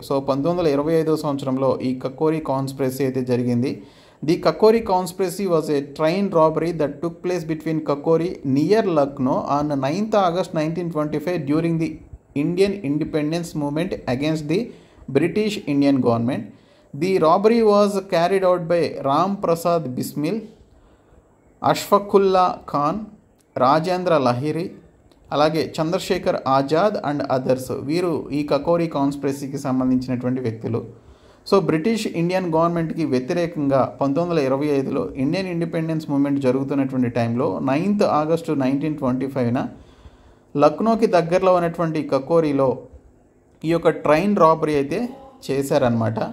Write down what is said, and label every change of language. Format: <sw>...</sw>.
<te>So 1925 సంవత్సరంలో ఈ Kakori conspiracy అయితే జరిగింది.</te> <en>The Kakori conspiracy was a train robbery that took place between Kakori near Lucknow on 9th August 1925 during the Indian independence movement against the British Indian government. The robbery was carried out by Ram Prasad Bismil, Ashfaqullah Khan, Rajendra Lahiri, అలాగే Chandrashekhar Azad and others.</en> <te>వీరు ఈ కకోరి కాన్స్పిరసీకి సంబంధించినటువంటి వ్యక్తులు. So British Indian గవర్నమెంట్కి వ్యతిరేకంగా 1925లో Indian independence movement జరుగుతున్నటువంటి టైంలో 9th August 1925న లక్నోకి దగ్గరలో ఉన్నటువంటి కకోరిలో ఈ యొక్క ట్రైన్ రాబరీ అయితే చేశారనమాట.</te>